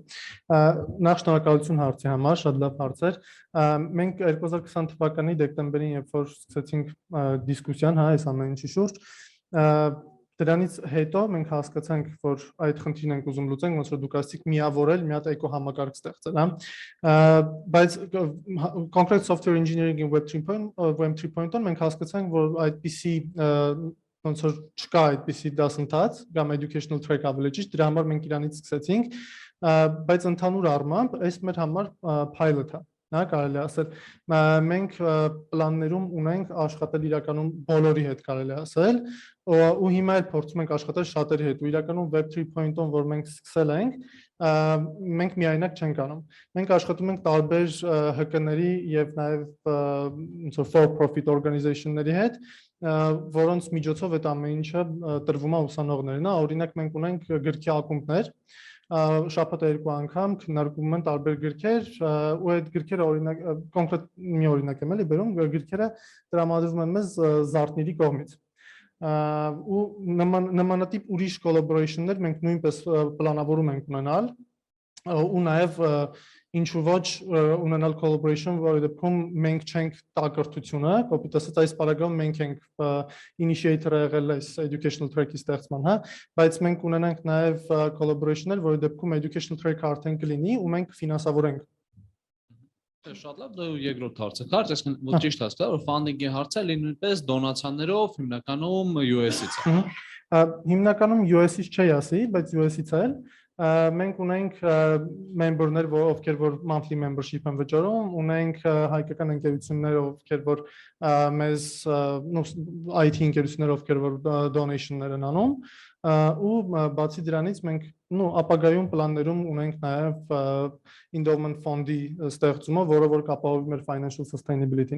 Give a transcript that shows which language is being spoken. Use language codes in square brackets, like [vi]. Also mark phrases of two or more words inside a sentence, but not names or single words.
[hy] Նախ շնորհակալություն հարցի համար, շատ լավ հարց էր։ Մենք 2020 թվականի դեկտեմբերին, երբ որ սկսեցինք դիսկուսիան, այս ամեն ինչի շուրջ, դրանից հետո մենք հասկացանք, որ այդ խնդիրն ենք ուզում լուծենք, ոնց որ դուք ասացիք, միավորել, մի հատ էկոհամակարգ ստեղծել, բայց կոնկրետ [en] software engineering- [hy] in Web 3.0 մենք հասկացանք, որ այդպիսի ոնց որ չկա այդպիսի դասընթաց կամ [en] educational track [hy] ավելի ճիշտ, դրա համար մենք իրանից սկսեցինք, բայց ընդհանուր առմամբ այս մեր համար pilot է, կարելի է ասել, մենք պլաններում ունենք աշխատել իրականում բոլորի հետ, կարելի է ասել, ու հիմա էլ փորձում ենք աշխատել շատերի հետ, ու իրականում Web 3.0, որ մենք սկսել ենք, մենք միայնակ չենք անում։ Մենք աշխատում ենք տարբեր ՀԿ-ների եւ նաեւ [en] for-profit organization- [hy] ների հետ, որոնց միջոցով այդ ամեն ինչը տրվում է ուսանողներին, օրինակ մենք ունենք գրքի ակումբներ, շաբաթը 2 անգամ քննարկում են տարբեր գրքեր, ու այդ գրքերը օրինակ կոնկրետ մի օրինակ եմ էլի բերում, գրքերը տրամադրվում են մեզ զարդների կողմից։ Ու նմանատիպ ուրիշ collaboration-ներ մենք նույնպես պլանավորում ենք ունենալ, ու նաև ինչու ոչ ունենալ collaboration, որի դեպքում մենք չենք տա կրթությունը, կոպիտ ասած այս պարագայում մենք ենք initiator-ը եղել այս [en] educational track- [hy] ի ստեղծման, բայց մենք ունենանք նաև collaboration-ներ, որի դեպքում [en] educational track- [hy] ը արդեն կլինի ու մենք կֆինանսավորենք։ Շատ լավ, դա երկրորդ հարցը։ Կարճ այսքան ոչ ճիշտ հասկացա, որ funding-ի հարցը նույնպես դոնացիաներով հիմնականում US-ից է։ Հիմնականում US-ից չի ասի, բայց US-ից է։ Մենք ունենք member-ներ, ովքեր որ [en] monthly membership [hy] են վճարում, ունենք հայկական ընկերություններ, ովքեր որ մեզ IT ընկերություններ, ովքեր որ donation-ներ են անում, ու բացի դրանից մենք ապագայում պլաններում ունենք նաև [en] endowment fund- [hy] ի ստեղծումը, որը որ կապահովի մեր [en] financial sustainability- [hy] ին։